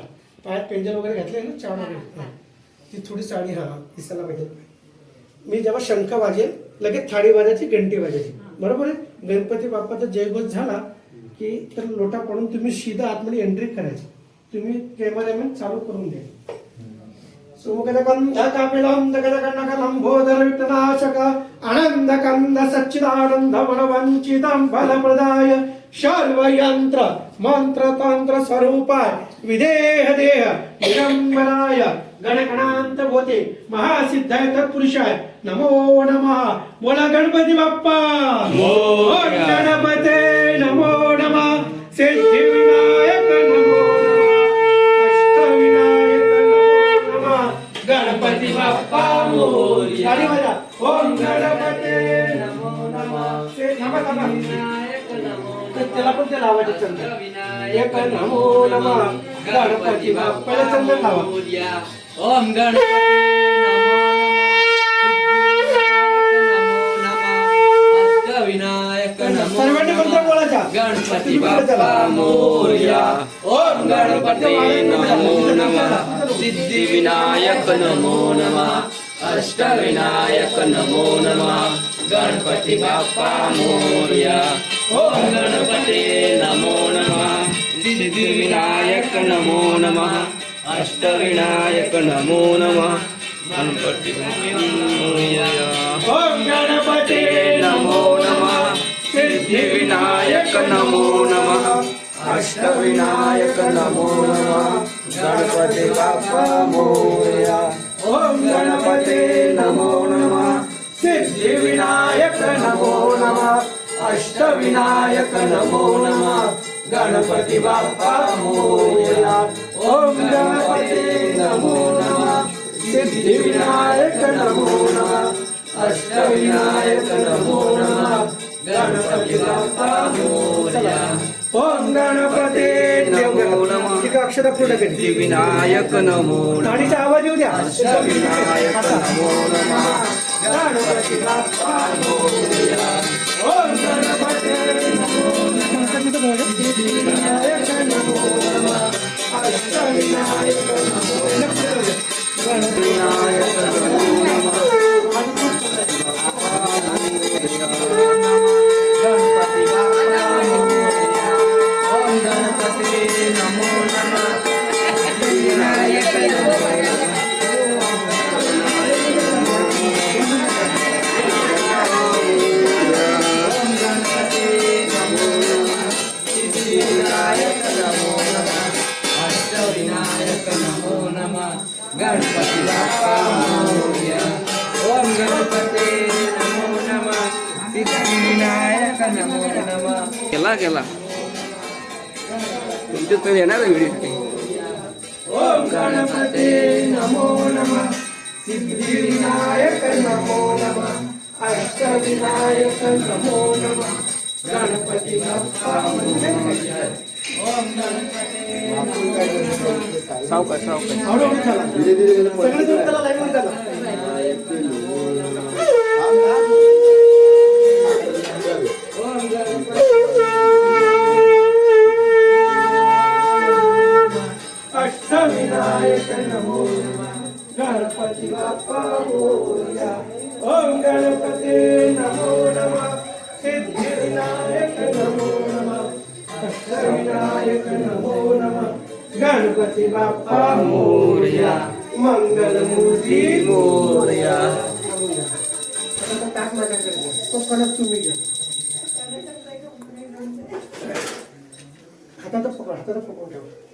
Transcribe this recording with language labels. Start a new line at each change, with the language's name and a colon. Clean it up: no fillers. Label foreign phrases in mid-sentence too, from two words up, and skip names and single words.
Marathi: पायात पेंजल वगैरे घातले ना चावण वगैरे ती थोडी साडी दिसायला पाहिजे. मी जेव्हा शंख वाजेल लगेच थाळी वाजायची, घंटी वाजायची बरोबर आहे. गणपती बाप्पाचा जयघोष झाला की तर लोटा पडून तुम्ही सीधा आतमध्ये एंट्री करायची. तुम्ही कॅमेरामॅन चालू करून द्या.
Sanskrit: सुमुखगंध कपिलं जगदगणकलंबोदर विठ्ठलाशक आनंद कंद सच्चिदानंद मनवंचितं फलप्रदाय सर्वयंत्र मंत्र तंत्र स्वरूपाय विदेह देह निरंबराय गणगणांत होते महासिद्धाय तत्पुरुषाय नमो नमः.
Marathi: बोला गणपती बाप्पा.
Sanskrit: गणपते नमो नमः. सिद्धिविनायक नमो नमः. अष्टविनायक नमो नमः.
Marathi: गणपती बाप्पा मोरया.
Sanskrit: ओम गणपते नमो नमः.
Marathi: त्याला पण ते लावायचे चंद्र.
Sanskrit: एक नमो नमः.
Marathi: गणपती बाप्पाला चंद्र लावा.
Sanskrit: ओम गणपती नमो नमः, अष्टविनायक नमो
Marathi: सर्वांनी मंत्र बोलायचा. गणपती बाप्पा मोरया.
Sanskrit: ओम गणपती नमो नमः. सिद्धिविनायक नमो नमः. अष्टविनायक नमो नमः.
Marathi: गणपती बाप्पा मोरया.
Sanskrit: ओम गणपती नमो नमः. सिद्धिविनायक नमो नमः. अष्टविनायक नमो नमः.
Marathi: गणपती मोरया.
Sanskrit: ओम गणपती नमो नमः. सिद्धिविनायक नमो नमः. अष्टविनायक नमो नमः.
Marathi: गणपती बाप्पा मोरया.
Sanskrit: ओम गणपती नमो नमः. सिद्धिविनायक नमो नमः. अष्टविनायक नमो नमः.
Marathi: गणपती बाप्पा मोरया.
Sanskrit: ओम गणपती नमो नमः. सिद्धिविनायक नमो नमः. अष्टविनायक नमो नमः.
Marathi: गणपती बाप्पा मोरया.
Sanskrit: ओम गणपती नमो नमः.
Marathi: अक्षरा पुढे
Sanskrit: सिद्धिविनायक नमो नमः.
Marathi: गाडीचा आवाज येऊ द्या.
Sanskrit: अष्टविनायक नमो नमः.
Marathi: गणपती बाप्पा मोरया.
Sanskrit: ओम गणपती नमो नमः. सिद्धिविनायक नमो नमः. अष्टविनायक नमो नमः. गणपतीनायक नमो नमः.
Marathi: गणपती बाप्पा मोरया.
Sanskrit: ओम गणपती नमो नमः. सिद्धिविनायक नमो नमः. ओम गणपती नमो नमः. सिद्धिविनायक नमो नमः. अष्टविनायक नमो नमः.
Marathi: गणपती बाप्पा मोरया.
Sanskrit: ओम गणपती नमो नमः. सिद्धिविनायक नमो नमः.
Marathi: केला तुमच्याच तर येणार आहे व्हिडिओ.
Sanskrit: ओम गणपती नमो नमः. सिद्धिविनायक नमो नमः. अष्टविनायक नमो नमः.
Marathi: गणपती बाप्पा मोरया.
Sanskrit: ओम गणपती नमो नमः.
Marathi: सावकाश हळूहळू चला.
Hindi: धीरे धीरे
Marathi: सगळे जण त्याला लाईन मध्ये चला.
Sanskrit: ओम गणपती अष्टविनायक नमो नमः.
Marathi: गणपती बाप्पा मोरया.
Sanskrit: ओम गणपती नमो नमः. सिद्धिविनायक नमो नमः. अष्टविनायक नमो नमः.
Marathi: गणपती बाप्पा मोरया. मंगलमूर्ती मोरया. ताक माझ्याकडे द्या. तो कणक तुम्ही घ्या. हाताचं पकडून ठेवा.